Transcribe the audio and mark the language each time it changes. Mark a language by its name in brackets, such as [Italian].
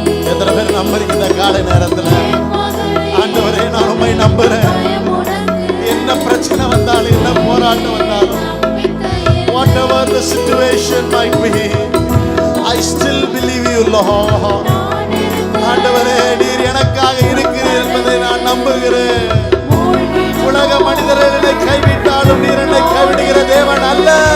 [Tamil] எத்தனை பேர் நம்புறீங்க இந்த காலை நேரத்துல? ஆண்டவரே, நான் உம்மை நம்புறேன். என்ன பிரச்சனை வந்தாலும், என்ன போராட்டம் வந்தாலும், [English] whatever the situation might be, I still believe you, Lord. [Tamil] ஆண்டவரே, நீர் எனக்காக இருக்கிறீர் என்பதை நான் நம்புகிறேன். உலக மனிதர்கள் என்னை கைவிட்டாலும் நீர் என்னை கைவிடுகிற தேவன் அல்ல.